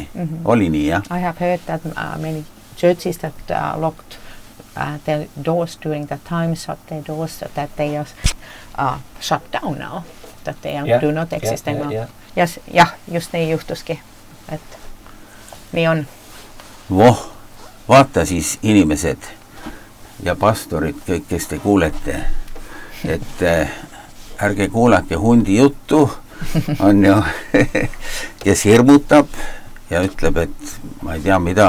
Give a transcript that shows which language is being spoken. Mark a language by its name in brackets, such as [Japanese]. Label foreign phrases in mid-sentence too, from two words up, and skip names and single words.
[Estonian] Oli nii, jah? [English] I have heard that many churches that locked their doors during that time, shut their doors, that they are shut down now, that they do not exist anymore. [Estonian] Jah, just nii juhtuski, et nii on. Vaata siis inimesed ja pastorid, kõik, kes te kuulete, et ärge kuulake hundi juttu, on ju, kes hirmutab ja ütleb, et ma ei tea mida.